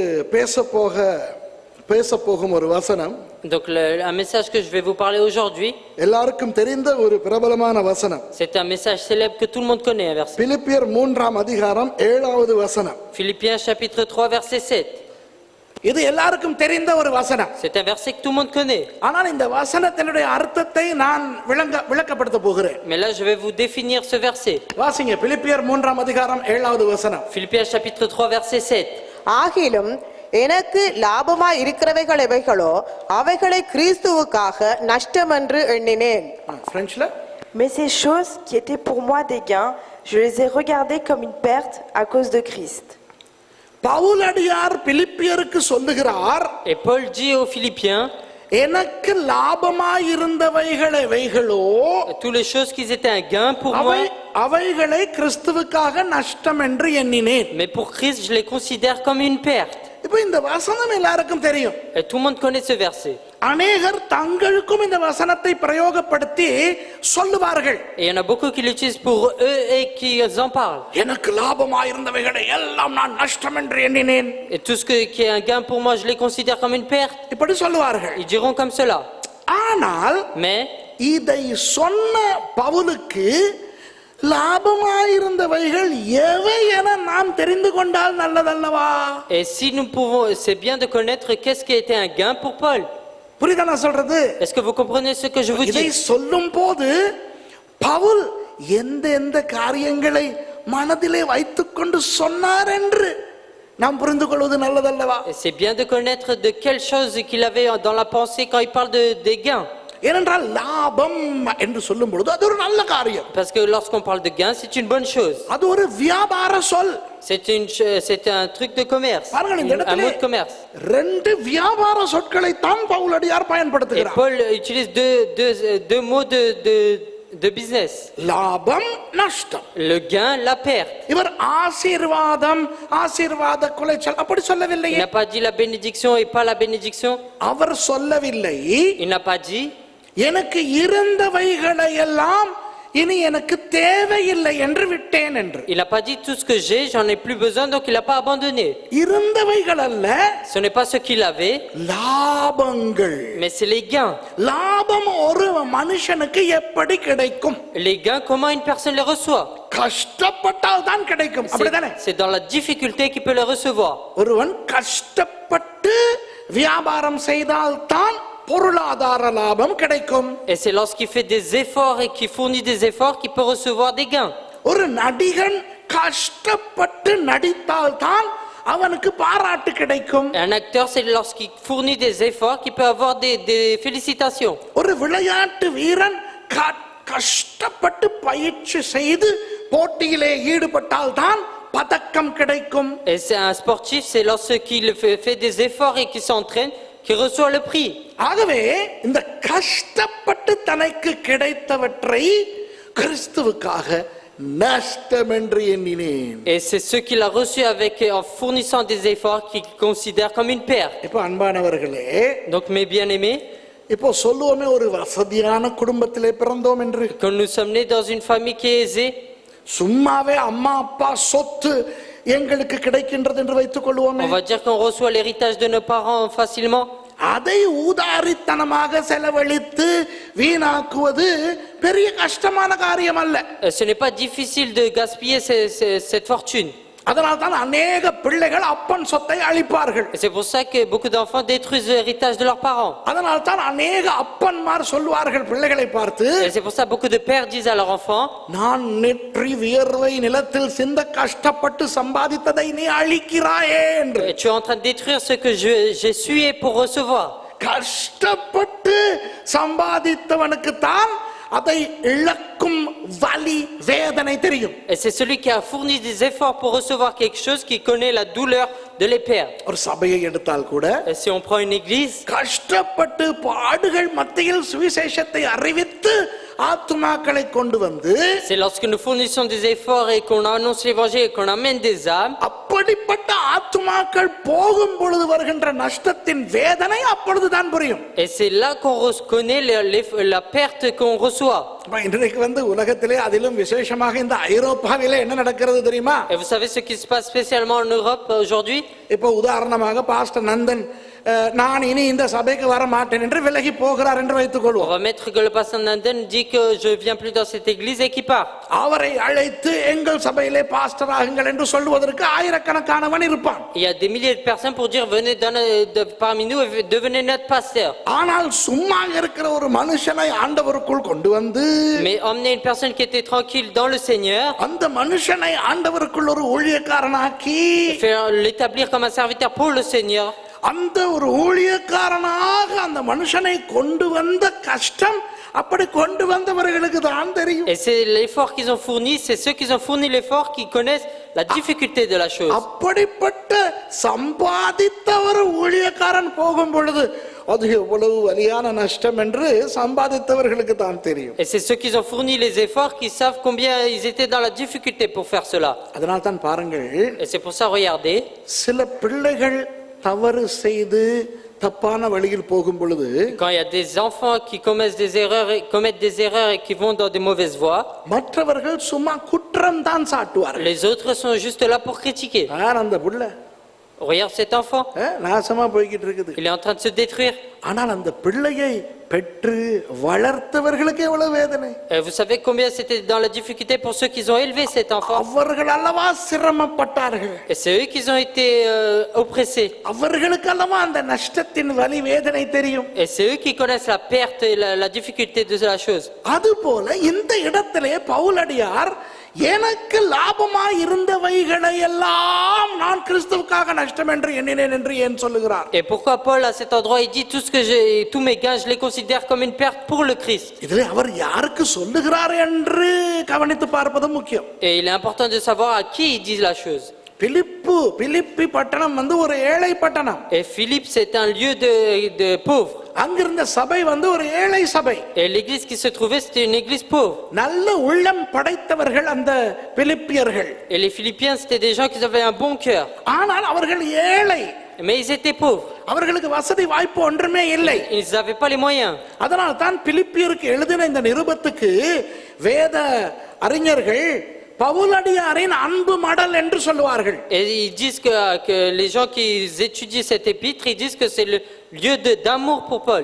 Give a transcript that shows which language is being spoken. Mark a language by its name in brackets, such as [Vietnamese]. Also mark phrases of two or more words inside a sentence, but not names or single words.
[Tamil] பேச போகும் ஒரு வசனம். [French] Donc un message que je vais vous parler aujourd'hui, [Tamil] எல்லாருக்கும் தெரிந்த ஒரு பிரபலமான வசனம். [French] c'est un message célèbre que tout le monde connaît, un verset. [Tamil] பிலிப்பியர் 3ஆம் அதிகாரம் 7வது வசனம். [French] Philippiens chapitre 3 verset 7. [Tamil] இது எல்லாருக்கும் தெரிந்த ஒரு வசனம். [French] C'est un verset que tout le monde connaît. [Tamil] ஆனால் இந்த வசனத்தினுடைய அர்த்தத்தை நான் விளக்கப்படுத்த போகிறேன். [French] Mais là je vais vous définir ce verset. [Tamil] வாசிங்க பிலிப்பியர் 3ஆம் அதிகாரம் 7வது வசனம். [French] Philippiens chapitre 3 verset 7. [Tamil] ஆகிலும் எனக்கு லாபமாய் இருக்கிறவைகள் எவைகளோ அவைகளை கிறிஸ்துவுக்காக நஷ்டம் என்று எண்ணினேன். பிரெஞ்ச்ல [French] Mais ces choses qui étaient pour moi des gains, je les ai regardées comme une perte à cause de Christ. [Tamil] பவுலடியார் பிலிப்பியருக்கு சொல்லுகிறார், [French] Et Paul dit aux Philippiens, [Tamil] எனக்கு லாபமாய் இருந்தவைகள் எவைகளோ [French] toutes les choses qui étaient un gain pour moi, [Tamil] அவைகளை கிறிஸ்துவுக்காக நஷ்டம் என்று எண்ணினேன். [French] mais pour Christ je les considère comme une perte. [Tamil] இப்போ இந்த வசனம் எல்லாருக்கும் தெரியும். [French] Et tout le monde connaît ce verset. [Tamil] அநேகர் தங்களுக்கும் இந்த வசனத்தை பிரயோகப்படுத்தி சொல்லுவார்கள். [French] Et il y en a beaucoup qui l'utilisent pour eux et qui en parlent. [Tamil] எனக்கு லாபமாய் இருந்தவைகளை எல்லாம் நான் நஷ்டம் என்று எண்ணினேன். [French] Et tout ce qui est un gain pour moi, je les considère comme une perte. [Tamil] இப்படி சொல்லுவார்கள். [French] Ils diront comme cela. [Tamil] ஆனால் [French] Mais [Tamil] இதை சொன்ன பவுலுக்கு லாபமாயிருந்தவைகள் எவை என நாம் தெரிந்து கொண்டால் நல்லதல்லவா? [French] et si nous pouvons, c'est bien de connaître qu'est-ce qui était un gain pour Paul. [Tamil] புரியுதா நான் சொல்றது? [French] Est-ce que vous comprenez ce que je vous [Tamil] இதை [French] dis? [Tamil] சொல்லும் போது பவுல் எந்த காரியங்களை மனதிலே வைத்துக்கொண்டு சொன்னார் என்று நாம் புரிந்து கொள்வது நல்லதல்லவா? [French] Et c'est bien de connaître de quelles choses qu'il avait dans la pensée quand il parle des gains. [Tamil] ஏனென்றால் லாபம் என்று சொல்லும் பொழுது அது ஒரு நல்ல காரியம். [French] Parce que lorsqu'on parle de gain, c'est une bonne chose. [Tamil] அது ஒரு வியாபார சொல். [French] C'est un truc de commerce, un mot de commerce. [Tamil] ரெண்டு வியாபார சொற்களை தான் பவுலடியார் [French] Et [Tamil] பயன்படுத்துகிறார். [French] Paul utilise deux mots de business. [Tamil] லாபம் நஷ்டம். [French] Le gain, la perte. [Tamil] இவர் ஆசீர்வாத குலைச்சல் அப்படி [French] Il [Tamil] சொல்லவில்லை. [French] n'a pas dit la bénédiction et pas la bénédiction. [Tamil] அவர் சொல்லவில்லை, [French] Il n'a pas dit [Tamil] எனக்கு இருந்தவைகளை எல்லாம் இனி எனக்கு தேவையில்லை என்று விட்டேன் என்று. [French] il n'a pas dit tout ce que j'ai, j'en ai plus besoin, donc il n'a pas abandonné. [Tamil] இருந்தவைகள் அல்ல, [French] Ce n'est pas ce qu'il avait, [Tamil] லாபங்கள். [French] mais c'est les gains. [Tamil] லாபம் ஒரு மனுஷனுக்கு எப்படி கிடைக்கும்? [French] Les gains, comment une personne les reçoit? [Tamil] கஷ்டப்பட்டால் தான் கிடைக்கும். அப்படிதானே? [French] C'est dans la difficulté qu'il peut les recevoir. [Tamil] ஒருவன் கஷ்டப்பட்டு வியாபாரம் செய்தால் தான் பொருளாதார லாபம் கிடைக்கும். [French] Et c'est lorsqu'il fait des efforts et qu'il fournit des efforts qu'il peut recevoir des gains. [Tamil] ஒரு நடிகன் கஷ்டப்பட்டு நடித்தால் தான் அவனுக்கு பாராட்டு கிடைக்கும். [French] Un acteur, c'est lorsqu'il fournit des efforts qu'il peut avoir des félicitations. [Tamil] ஒரு விளையாட்டு வீரன் கஷ்டப்பட்டு பயிற்சி செய்து போட்டியிலே ஈடுபட்டால் தான் பதக்கம் கிடைக்கும். [French] Et c'est un sportif, c'est lorsqu'il fait des efforts et qu'il s'entraîne qui reçoit le prix. [Tamil] ஆகவே இந்த கஷ்டப்பட்டு தனக்கு கிடைத்தவற்றை கிறிஸ்துவுக்காக நஷ்டம் என்று எண்ணினேன். [French] Et c'est ce qu'il a reçu en fournissant des efforts qu'il considère comme une perte. [Tamil] இப்போ அன்பானவர்களே, [French] Donc mes bien-aimés, [Tamil] இப்போ சொல்லுவோமே ஒரு வசதியான குடும்பத்திலே பிறந்தோம் என்று. [French] quand nous sommes nés dans une famille qui est aisée, [Tamil] சும்மாவே அம்மா அப்பா சொத்து எங்களுக்கு கிடைக்கின்றது என்று வைத்துக் கொள்வோமே. [French] on va dire qu'on reçoit l'héritage de nos parents facilement. [Tamil] அதை ஊதாரித்தனமாக செலவழித்து வீணாக்குவது பெரிய கஷ்டமான காரியம் அல்ல. [French] Ce n'est pas difficile de gaspiller cette fortune. [Tamil] அதனால் தான் அநேக பிள்ளைகள் அப்பன் சொத்தை அழிப்பார்கள். [French] C'est pour ça que beaucoup d'enfants détruisent l'héritage de leurs parents. [Tamil] அதனால் தான் அநேக அப்பன்மார் சொல்வார்கள் பிள்ளைகளை பார்த்து, [French] Et c'est pour ça que beaucoup de pères disent à leurs enfants, [Tamil] நான் நெற்றி வியர்வை நிலத்தில் சிந்த கஷ்டப்பட்டு சம்பாதித்ததை நீ அழிக்கிறாயே என்று. [French] tu es en train de détruire ce que j'ai sué pour recevoir. [Tamil] கஷ்டப்பட்டு சம்பாதித்தவனுக்கு தான் அதை இழக்கும் வலி வேதனை தெரியும். [French] Et c'est celui qui a fourni des efforts pour recevoir quelque chose qui connaît la douleur de les perdre. [Tamil] ஒரு சபையை எடுத்தால் கூட [French] Et si on prend une église, [Tamil] கஷ்டப்பட்டு பாடுகள் மத்தியில் சுவிசேஷத்தை அறிவித்து ஆத்துமாக்களை கொண்டு வந்து [French] c'est lorsque nous fournissons des efforts et qu'on annonce l'évangile et qu'on amène des âmes. [Tamil] அப்படி அப்படிப்பட்ட ஆத்துமாக்கள் போகும் பொழுது வருகின்ற நஷ்டத்தின் வேதனை அப்பொழுதுதான் புரியும். [French] Et c'est là qu'on reconnaît la perte qu'on reçoit. [Tamil] இன்றைக்கு உலகத்திலே அதிலும் விசேஷமாக இந்த ஐரோப்பாவிலே என்ன நடக்கிறது தெரியுமா? [French] Et vous savez ce qui se passe spécialement en Europe aujourd'hui? [Tamil] இப்போ உதாரணமாக பாஸ்டர் நந்தன் நான் இனி இந்த சபைக்கு வர மாட்டேன் என்று விலகி போகிறார் என்று வைத்துக் [French] On [Tamil] கொள்வோம். [French] va mettre que le pasteur Nanden dit que je viens plus dans cette église et qu'il part. [Tamil] அவரை அழைத்து எங்கள் சபையிலே பாஸ்டர் ஆகுங்கள் என்று சொல்வதற்கு ஆயிரக்கணக்கானவன் இருப்பான். [French] Il y a des milliers de personnes pour dire venez parmi nous et devenez notre pasteur. [Tamil] ஆனால் சும்மா இருக்கிற ஒரு மனுஷனை ஆண்டவருக்குள் கொண்டு வந்து [French] Mais emmener une personne qui était tranquille dans le Seigneur, [Tamil] அந்த மனுஷனை ஆண்டவருக்குள் ஒரு ஊழியக்காரனாக்கி [French] faire l'établir comme un serviteur pour le Seigneur, [Tamil] அந்த ஒரு ஊழியக்காரனாக அந்த மனுஷனை கொண்டு வந்த கஷ்டம் அப்படி கொண்டு வந்தவர்களுக்கு தான் தெரியும். [French] et c'est l'effort qu'ils ont fourni, c'est ceux qui ont fourni l'effort qui connaissent la difficulté de la chose. [Tamil] அப்படிப்பட்ட சம்பாதித்த ஒரு ஊழியக்காரன் போகும் பொழுது அது எவ்வளவு வலியான நஷ்டம் என்று சம்பாதித்தவர்களுக்கு தான் தெரியும். [French] Et c'est ceux qui ont fourni les efforts qui savent combien ils étaient dans la difficulté pour faire cela. [Tamil] அதனால் தான் பாருங்கள், [French] Et c'est pour ça, regardez, [Tamil] சில பிள்ளைகள் தவறு செய்து தப்பான வழியில் போகும் பொழுது [French] quand il y a des enfants qui commettent des erreurs et qui vont dans des mauvaises voies, [Tamil] மற்றவர்கள் சும்மா குற்றம் தான் சாட்டுவார்கள். [French] les autres sont juste là pour critiquer. [Tamil] யார் அந்த புள்ள [French] Regarde cet enfant, [Tamil] நாசமா போய்கிட்டு இருக்குது. [French] il est en train de se détruire. [Tamil] ஆனால் அந்த பிள்ளையை பெற்று வளர்த்தவர்களுக்கு எவ்வளவு வேதனை. [French] Et vous savez combien c'était dans la difficulté pour ceux qui ont élevé cet enfant. [Tamil] அவர்கள் அல்லவா சிரமப்பட்டார்கள். [French] Et c'est eux qui ont été oppressés. [Tamil] அவர்களுக்கு அல்லவா அந்த நஷ்டத்தின் வலி வேதனை தெரியும். [French] Et c'est eux qui connaissent la perte et la difficulté de la chose. [Tamil] அதுபோல இந்த இடத்திலே பவுலடியார் எனக்கு லாபமாய் இருந்தவைகளை எல்லாம் நான் கிறிஸ்துவுக்காக நஷ்டம் என்று எண்ணினேன் என்று ஏன் சொல்லுகிறார்? [French] Et pourquoi Paul à cet endroit il dit tous mes gains je les considère comme une perte pour le Christ. [Tamil] இதிலே அவர் யாருக்கு சொல்லுகிறார் என்று கவனித்து பார்ப்பது முக்கியம். [French] Et il est important de savoir à qui il dit la chose. [Tamil] பிலிப்பி பட்டணம் ஒரு ஏழை பட்டணம். [French] Et Philippe c'est un lieu de pauvres. [Tamil] அங்கிருந்த சபை ஒரு ஏழை சபை. [French] Et l'église qui se trouvait c'était une église pauvre. [Tamil] நல்ல உள்ளம் படைத்தவர்கள் அந்த பிலிப்பியர்கள். [French] Et les Philippiens c'était des gens qui avaient un bon cœur. [Tamil] ஆனால் அவர்கள் ஏழை. [French] Mais ils étaient pauvres. [Tamil] அவர்களுக்கு வசதி வாய்ப்பு ஒன்றுமே இல்லை. [French] Ils n'avaient pas les moyens. [Tamil] அதனால் தான் பிலிப்பியருக்கு எழுதின இந்த நிருபத்துக்கு வேத அறிஞர்கள் பவுலடியாரின் அன்பு மடல் என்று சொல்வார்கள். [French] Et ils disent que les gens qui étudient cet épître, ils disent que c'est le lieu d'amour pour Paul.